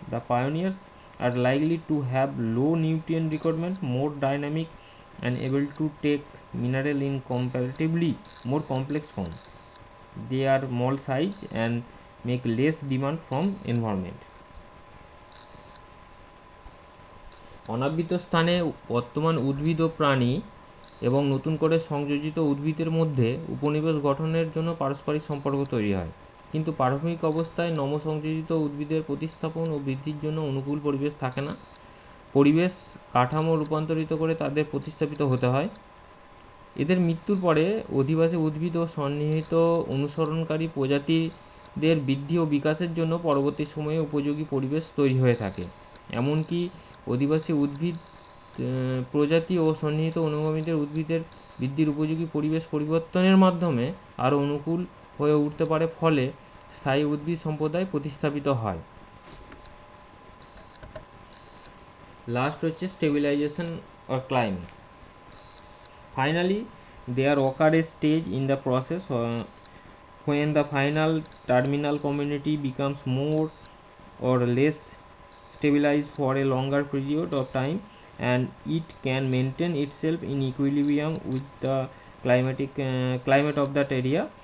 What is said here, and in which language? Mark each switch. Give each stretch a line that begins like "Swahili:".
English: The pioneers are likely to have low nutrient requirement, more dynamic, and able to take mineral in comparatively more complex form. They are small size and make less demand from environment.
Bangla: অনাবৃত স্থানে বর্তমান উদ্ভিদ ও প্রাণী এবং নতুন করে সংযোজিত উদ্ভিদের মধ্যে উপনিবেশ গঠনের জন্য পারস্পরিক সম্পর্ক তৈরি হয়, কিন্তু প্রাথমিক অবস্থায় নবসংযোজিত উদ্ভিদের প্রতিস্থাপন ও বৃদ্ধির জন্য অনুকূল পরিবেশ থাকে না। পরিবেশ কাঠামো রূপান্তরিত করে তাদের প্রতিস্থাপিত হতে হয়। এদের মৃত্যুর পরে অধিবাসী উদ্ভিদ ও সন্নিহিত অনুসরণকারী প্রজাতিদের বৃদ্ধি ও বিকাশের জন্য পরবর্তী সময়ে উপযোগী পরিবেশ তৈরি হয়ে থাকে। এমনকি অধিবাসী উদ্ভিদ প্রজাতি ও সন্নিহিত অনুগামীদের উদ্ভিদের বৃদ্ধির উপযোগী পরিবেশ পরিবর্তনের মাধ্যমে আরও অনুকূল হয়ে উঠতে পারে, ফলে স্থায়ী উদ্ভিদ সম্প্রদায় প্রতিস্থাপিত হয়।
English: Last হচ্ছে stabilization or climax. Finally, there occur a stage in the process when the final terminal community becomes more or less stabilized for a longer period of time, and it can maintain itself in equilibrium with the climate of that area.